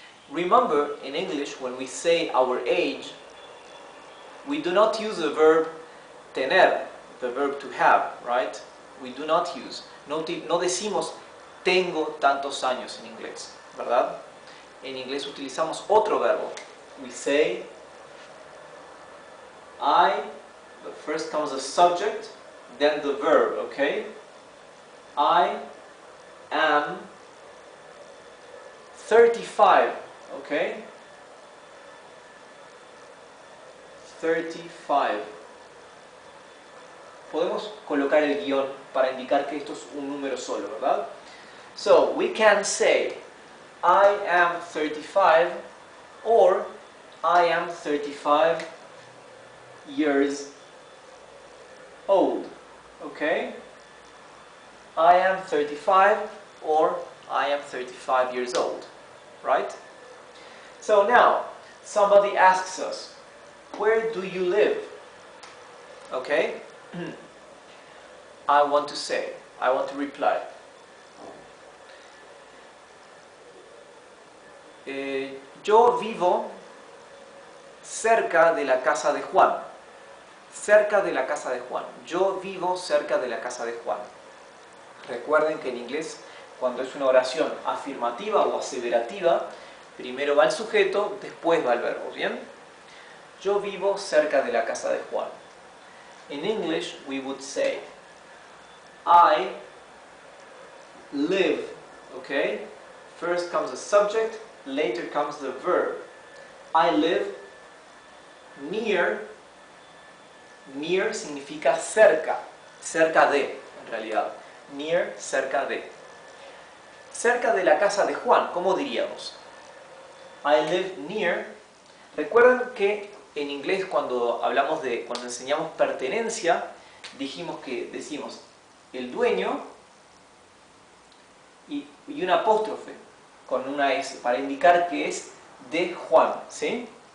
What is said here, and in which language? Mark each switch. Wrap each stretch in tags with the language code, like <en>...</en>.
<en>Remember, in English, when we say our age, we do not use the verb tener, the verb to have, right? We do not use.</en> <es>No decimos tengo tantos años en inglés, ¿verdad? En inglés utilizamos otro verbo.</es> <en>We say but first comes the subject, then the verb, okay? I am 35, okay? 35.</en> <es>Podemos colocar el guión para indicar que esto es un número solo, ¿verdad?</es> <en>So, we can say I am 35 or I am 35 years old, okay? I am 35 or I am 35 years old, right? So now, somebody asks us, where do you live? Okay? I want to reply.</en> <es>Yo vivo cerca de la casa de Juan. Cerca de la casa de Juan. Yo vivo cerca de la casa de Juan. Recuerden que en inglés, cuando es una oración afirmativa o aseverativa, primero va el sujeto, después va el verbo, ¿bien? Yo vivo cerca de la casa de Juan.</es> <en>In English, we would say, I live, okay? First comes the subject, later comes the verb. I live near.</en> <es>Near significa cerca, cerca de, en realidad. Near, cerca de. Cerca de la casa de Juan, ¿cómo diríamos?</es> <en>I live near.</en> <es>Recuerden que en inglés cuando enseñamos pertenencia, decimos el dueño y un apóstrofe con una S para indicar que es de Juan, ¿sí?</es>